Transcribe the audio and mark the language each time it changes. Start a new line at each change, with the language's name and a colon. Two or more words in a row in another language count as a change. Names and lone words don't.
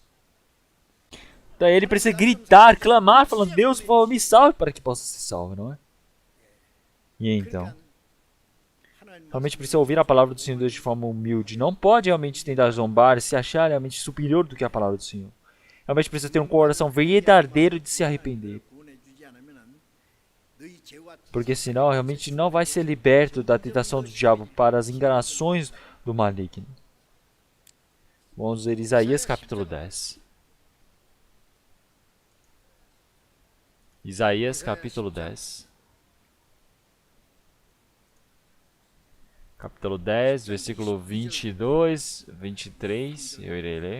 Portuguese: Então ele precisa gritar, clamar, falando, Deus, por favor, me salve para que possa ser salvo, não é? E então, Realmente precisa ouvir a palavra do Senhor Deus de forma humilde. Não pode realmente tentar zombar, se achar realmente superior do que a palavra do Senhor. Realmente precisa ter um coração verdadeiro de se arrepender.
Korean: 구원해주지 않으면은 너희 죄와
Portuguese: Porque senão realmente não vai ser liberto da tentação do diabo para as enganações do maligno. Vamos ver Isaías capítulo 10. Isaías capítulo 10. Capítulo 10, versículo 22, 23, eu irei ler.